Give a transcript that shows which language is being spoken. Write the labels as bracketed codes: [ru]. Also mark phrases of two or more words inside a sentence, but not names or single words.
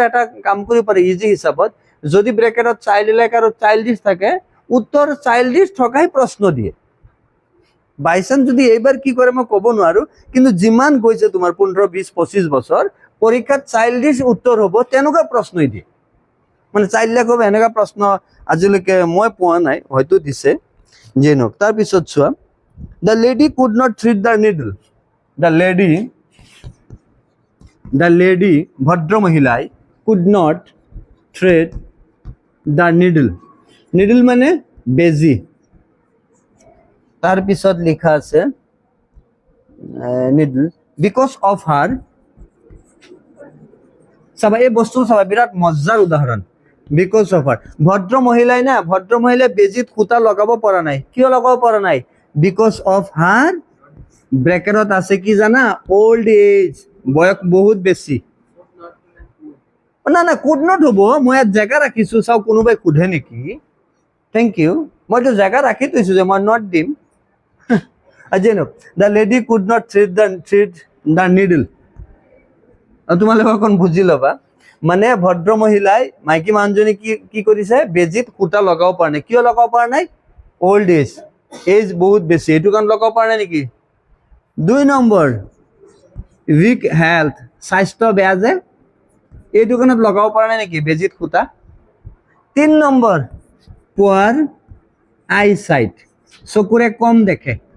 [as] এটা কাম কৰিব পাৰি ইজি হিচাপত যদি ব্ৰেকেটত [en] child like [as] আৰু চাইল্ডিছ থাকে উত্তৰ চাইল্ডিছ থকাই প্ৰশ্ন দিয়ে বাইচান্স যদি এইবাৰ কি কৰে মই ক'ব নোৱাৰো কিন্তু যিমান গৈছে তোমাৰ 15 20 25 বছৰ পৰীক্ষাত চাইল্ডিছ উত্তৰ হ'ব তেনেকুৱা প্ৰশ্নই দিয়ে মানে [en] child like [as] হ'ব এনেকুৱা প্ৰশ্ন আজিলৈকে মই পোৱা নাই হয়তো দিছে যে নক তাৰ পিছত চোৱা [en] the lady could not thread the needle the lady [as] ভদ্ৰ মহিলাই [en] could not thread the needle [as] মানে বেজি তার পিছত লিখা আছে [en] needle because of her [as] চাবা এই বস্তু চাবা বিরাট মজার উদাহরণ [en] because of her [as] ভদ্র মহিলাই বেজিত সুতা লগাব পৰা নাই কিয় লগাব পৰা নাই [en] because of her [as] ব্ৰেকেটত আছে কি জানা [en] old age [as] বয়স বহুত বেছি না [en] could not [as] হ'ব মই ইয়াত জেগা ৰাখিছো চাও কোনোবাই সোধে নেকি [en] thank you [as] মইতো জেগা ৰাখি থৈছো যে মই নট দিম আজি ন [en] the lady could not thread the needle [as] তোমালোকে অকণ বুজি ল'বা মানে ভদ্ৰ মহিলাই মাইকী মানুহজনী কি কৰিছে বেজিত সূতা লগাব পৰা নাই কিয় লগাব পৰা নাই [en] old age [as] বহুত বেছি এইটো কাৰণ লগাব পৰা নাই নেকি 2 নম্বৰ [en] weak health [as] স্বাস্থ্য বেয়া যে এইটো কাৰণত লগাব পৰা নাই নেকি বেজিত সূতা 3 নম্বৰ [en] poor eye sight [as] চকুৰে কম দেখে